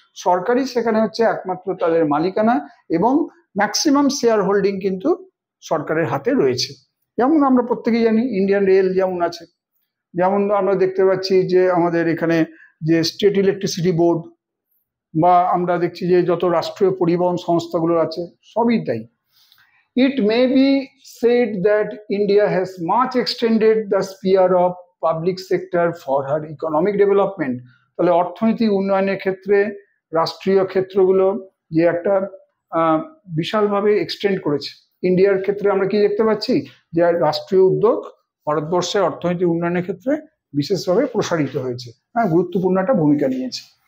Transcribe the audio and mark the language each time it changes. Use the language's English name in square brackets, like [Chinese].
[Bangla] সরকারি সেখানে হচ্ছে একমাত্র তাদের মালিকানা এবং ম্যাক্সিমাম শেয়ার হোল্ডিং কিন্তু সরকারের হাতে রয়েছে। যেমন আমরা প্রত্যেকেই জানি ইন্ডিয়ান রেল যেমন আছে, যেমন আমরা দেখতে পাচ্ছি যে আমাদের এখানে যে স্টেট ইলেকট্রিসিটি বোর্ড, বা আমরা দেখছি যে যত রাষ্ট্রীয় পরিবহন সংস্থাগুলো আছে সবই তাই। [English] It may be said that India has much extended the sphere of public sector for her economic development. [Bangla] তাহলে অর্থনৈতিক উন্নয়নের ক্ষেত্রে রাষ্ট্রীয় ক্ষেত্রগুলো যে একটা বিশালভাবে এক্সটেন্ড করেছে। ইন্ডিয়ার ক্ষেত্রে আমরা কি দেখতে পাচ্ছি? যে রাষ্ট্রীয় উদ্যোগ ভারতবর্ষের অর্থনৈতিক উন্নয়নের ক্ষেত্রে বিশেষভাবে প্রসারিত হয়েছে, হ্যাঁ, গুরুত্বপূর্ণ একটা ভূমিকা নিয়েছে।